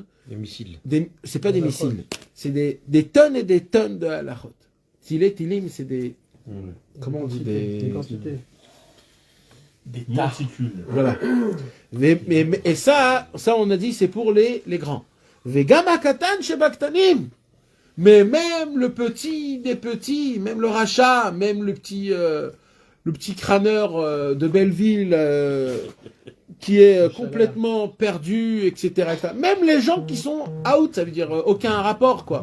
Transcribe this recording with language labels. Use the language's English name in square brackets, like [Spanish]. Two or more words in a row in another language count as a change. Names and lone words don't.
[French] Les missiles. C'est pas des missiles, c'est des tonnes et des tonnes de halachot. Tilim, c'est des. Comment on dit Des quantités. Des tas. Monticules. Voilà. Et ça, on a dit, c'est pour les grands. [Hebrew] וגם הקטן שבקטנים. [French] Mais même le petit des petits, même le rachat, même le petit crâneur de Belleville qui est complètement perdu, etc., etc. Même les gens qui sont out, ça veut dire aucun rapport, quoi.